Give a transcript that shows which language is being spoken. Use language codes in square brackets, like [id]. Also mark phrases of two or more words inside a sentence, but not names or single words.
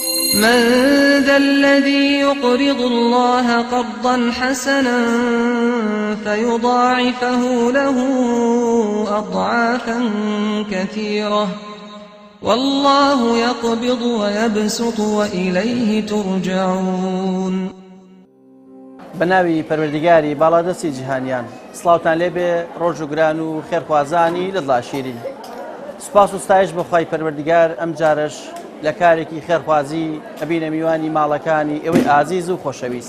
[ar] من ذا الذي يقرض الله قرضا حسنا فيضاعفه له أضعافا كثيرة والله يقبض ويبسط وإليه ترجعون. [ckb] بناوی پەروەردیگاری باڵادەستی جیهانیان سڵاوتان لێبێ ڕۆژ و گران و خێرخوازانی لە دڵاشیری. سوپاس و ستایش بەخوای پەروەردیگار ئەم جارش لە کارێکی خێرخوازی ئەبینە میوانی ماڵەکانی ئێوەی ئازیز و خۆشەویست.